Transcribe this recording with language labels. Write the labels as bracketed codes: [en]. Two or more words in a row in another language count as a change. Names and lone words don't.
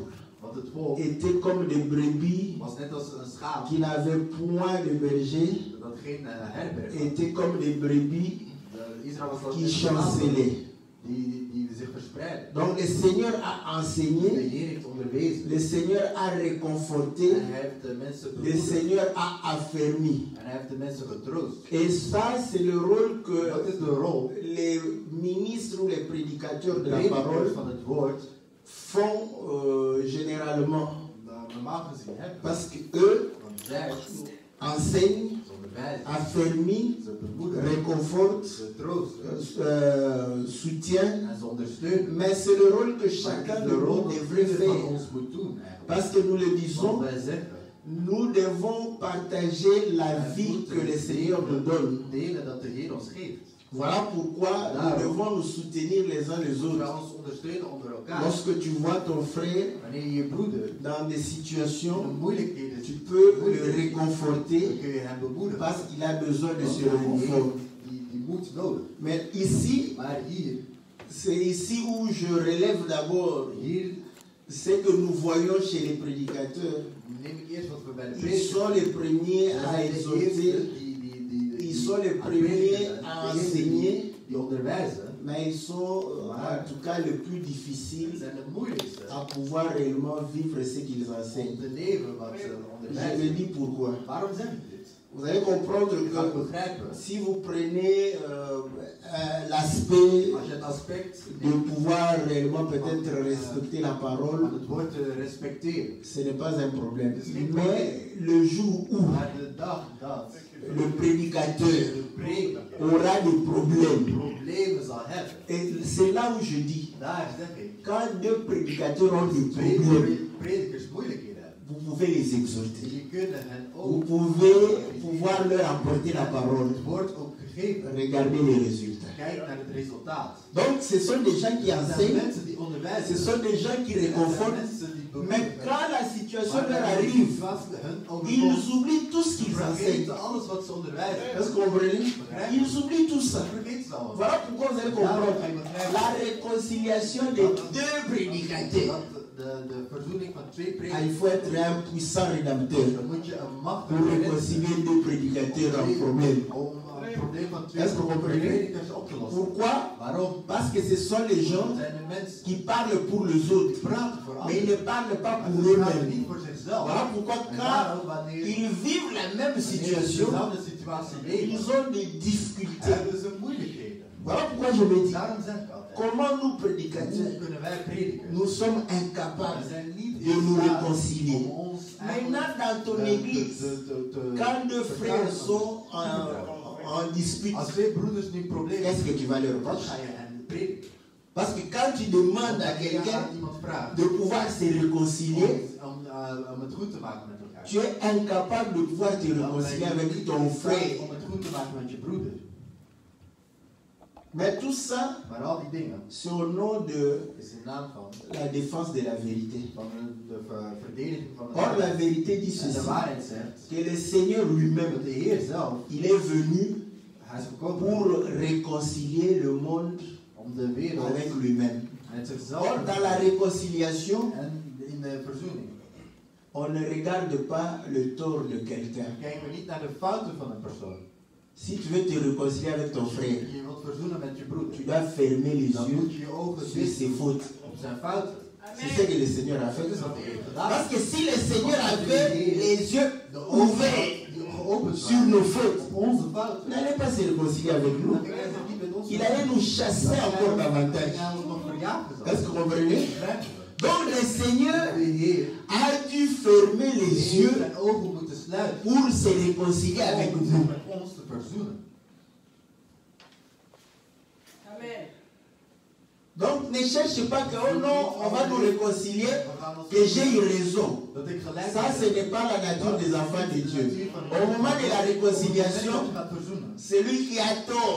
[nl] Want het volk [fr] était comme des brebis [nl] was net als een schaap [fr] qui n'avaient point de berger, [nl] dat geen herberg had. [fr] étaient comme des brebis [nl] Israël was [fr] qui [nl] als [fr] chancelaient. [nl] die zich verspreiden. [fr] Donc le Seigneur a [nl] De [fr] enseigné, [nl] Heer heeft onderwezen. [fr] le Seigneur a [nl] En [fr] réconforté, [nl] hij heeft de mensen [fr] le [nl] bemoedigd. [fr] Seigneur a affermi. [nl] En hij heeft de mensen getroost. [fr] Et ça, c'est le rôle [nl] Dat [fr] que [nl] is de rol [fr] les ministres ou les prédicateurs de la [nl] predikers [fr] parole [nl] van het woord [fr] font généralement. [nl] normaal gezien hebben. [fr] Parce que eux [nl] Want zij [fr] enseignent, [nl] ze onderwijzen, [fr] affermissent, [nl] ze bemoedigen, [fr] réconfortent, [nl] ze troosten [fr] soutiennent. [nl] en ze ondersteunen. [fr] Mais c'est le rôle que [nl] Maar [fr] chacun [nl] het is de de rol [fr] nous [nl] die [fr] devrait [nl] ieder van [fr] faire. [nl] ons moet doen eigenlijk. [fr] Parce que nous le [nl] Want [fr] disons, [nl] wij zeggen, [fr] nous devons partager la vie que le Seigneur nous donne. [nl] delen dat de Heer ons geeft. [fr] Voilà pourquoi nous devons nous soutenir les uns les [nl] We [fr] autres. [nl] ons ondersteunen onder elkaar. [fr] Lorsque tu vois ton frère [nl] Wanneer je je broeder [fr] dans des [nl] in [fr] situations, [nl] moeilijkheden [fr] tu [nl] zit, [fr] peux le [nl] dan [fr] réconforter [nl] kun je hem bemoedigen. [fr] parce qu'il a besoin de [nl] Want [fr] ce [nl] hij [fr] réconfort. [nl] heeft die moed nodig. [fr] Mais ici, [nl] Maar hier, [fr] c'est ici où je relève d'abord [nl] hier [fr] ce que nous voyons chez les prédicateurs. [nl] neem ik eerst wat we bij de [fr] Ils [nl] predikers [fr] sont les premiers [nl] Zij [fr] à [nl] zijn de [fr] exhorter, [nl] eerste [fr] ils sont les premiers à enseigner, [nl] die onderwijzen. [fr] mais ils sont en tout cas les plus [nl] Ze [fr] difficiles [nl] zijn de moeilijkste [fr] à pouvoir réellement vivre ce qu'ils [nl] om [fr] enseignent. [nl] te leven wat ze [fr] Je me [nl] onderwijzen. [fr] dis pourquoi. [nl] Waarom zeg ik dit? [fr] Vous allez comprendre [nl] Je gaat [fr] que [nl] begrijpen. [fr] si vous prenez l'aspect [nl] Als je het aspect [fr] de pouvoir réellement peut-être respecter la [nl] van [fr] parole, [nl] het woord te respecteren. [fr] ce n'est pas un problème. Mais le jour où [nl] Maar de dag dat [fr] le prédicateur [nl] de prediker [fr] aura des problèmes, [nl] problemen zal hebben, [fr] et c'est là où je dis, [nl] daar zeg ik, [fr] quand deux prédicateurs ont des problèmes, va leur apporter la parole. [nl] Het woord ook gegeven. [fr] Regardez les résultats. [nl] Kijk naar het resultaat. [fr] Donc ce sont des gens qui [nl] Er zijn [fr] enseignent, [nl] mensen die onderwijzen. [fr] ce sont des gens qui [nl] Er zijn [fr] réconfortent. [nl] mensen die [fr] Mais [nl] bemoedigen. [fr] quand la situation [nl] Maar [fr] leur [nl] als de [fr] arrive, [nl] situatie hun overkomt, [fr] ils oublient tout ce qu'ils enseignent. [nl] vergeten alles wat ze onderwijzen. [fr] Est-ce que vous comprenez? Ils oublient tout ça. [nl] Vergeet ze allemaal. [fr] Voilà pourquoi vous allez comprendre la réconciliation des deux prédicateurs. [nl] De verzoening van twee Ah, predikers. [fr] il faut être un puissant rédempteur [nl] Dan moet je een machtige [fr] pour [nl] redder [fr] réconcilier deux prédicateurs en problème. [nl] om het probleem van twee [fr] Est-ce que vous comprenez? [nl] predikers op te lossen. [fr] Pourquoi? [nl] Waarom? [fr] Parce que ce sont les gens [nl] Het zijn de mensen [fr] qui parlent pour les autres, [nl] die praten voor [fr] mais ils [nl] anderen. [fr] ne parlent pas [nl] Maar [fr] pour [nl] ze praten [fr] eux-mêmes. [nl] niet voor zichzelf. [fr] Voilà pourquoi [nl] En [fr] quand [nl] daarom, wanneer [fr] ils vivent la même [nl] wanneer ze [fr] situation, [nl] dezelfde situatie leven, [fr] ils ont des difficultés. [nl] hebben ze moeilijkheden. [fr] Voilà pourquoi je me dis, [nl] Daarom zeg ik altijd, [fr] comment nous [nl] hoe [fr] prédicateurs, [nl] kunnen wij predikers? [fr] nous sommes [nl] We [fr] incapables [nl] zijn niet [fr] de nous [nl] in staat [fr] réconcilier. [nl] om ons [fr] Maintenant, dans ton église, quand deux frères sont en dispute, [nl] Als twee broeders nu problemen [fr] qu'est-ce que tu vas leur [nl] wat [fr] dire? [nl] ga je hen prediken? [fr] Parce que quand tu demandes à [nl] Als je [fr] quelqu'un [nl] aan iemand vraagt [fr] de pouvoir se réconcilier, [nl] om het goed te maken met elkaar. [fr] tu es incapable de pouvoir te réconcilier avec ton frère. [nl] Om het goed te maken met je broeder. [fr] Mais tout ça, [nl] Maar al die dingen [fr] c'est au nom de [nl] is in naam van [fr] la défense de la vérité. [nl] verdediging van de [fr] Or, la [nl] waarheid. [fr] vérité dit [nl] En de [fr] ceci, [nl] waarheid zegt [fr] que le Seigneur lui-même, [nl] dat de Heer zelf, [fr] il est venu [nl] hij is gekomen [fr] pour réconcilier le monde [nl] om de wereld [fr] avec lui-même. [nl] met zichzelf [fr] Or, dans la réconciliation, [nl] en in de verzoening. [fr] on ne regarde pas le tort de quelqu'un. [nl] Dan kijken we niet naar de fouten van een persoon. [fr] Si tu veux te réconcilier avec ton frère, [nl] Je wilt verzoenen met je broeder. [fr] tu dois fermer les [nl] Dan [fr] yeux [nl] moet je je ogen [fr] sur ses [nl] dichten [fr] fautes. [nl] op zijn fouten. [fr] C'est ce que le Seigneur a fait. [nl] Dat is wat de Heer gedaan [fr] Parce [nl] heeft. [fr] que si le Seigneur avait les yeux [nl] De [fr] ouverts [nl] die geopend [fr] sur [nl] waren [fr] nos fautes, [nl] op onze [fr] il [nl] fouten. [fr] n'allait pas se réconcilier avec nous. [nl] Dan ging hij zich niet met ons [fr] Il allait nous chasser encore davantage. [nl] Hij ons nog verjaagd [fr] Est-ce que vous comprenez? [nl] Begrijpen we? [fr] Donc le Seigneur [nl] De Heer [fr] a dû fermer les [nl] heeft [fr] yeux [nl] zijn ogen moeten sluiten [fr] pour se réconcilier avec [nl] om zich [fr] nous. [nl] met ons te verzoenen. [fr] Amen. Donc ne cherche pas que, oh non, on va nous réconcilier, [nl] We gaan ons [fr] que j'ai eu raison. [nl] dat ik gelijk [fr] Ça, ce n'est pas la nature des enfants de Dieu. Au moment de la réconciliation, celui qui a tort,